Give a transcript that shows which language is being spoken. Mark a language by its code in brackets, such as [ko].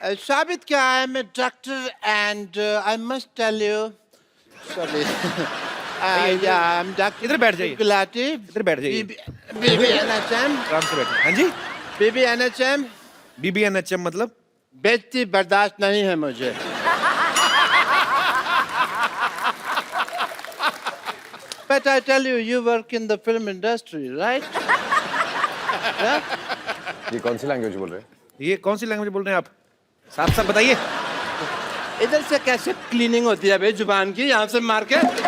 [hi] साबित क्या है, [en] मैं doctor and I must tell you, sorry, या I am doctor. [hi] इधर बैठ जाइए। गुलाटी। इधर बैठ जाइए। BBNHM। आराम से बैठे। हाँ जी। BBNHM। BBNHM मतलब? बेइज्जती बर्दाश्त नहीं है मुझे। [en] But I tell you, you work in the film industry, right? Yeah? [hi] ये कौन सी लैंग्वेज बोल रहे हैं? ये कौन सी लैंग्वेज बोल रहे हैं आप? साफ साफ बताइए। इधर से कैसे क्लीनिंग होती है भाई जुबान की, यहाँ से मार के?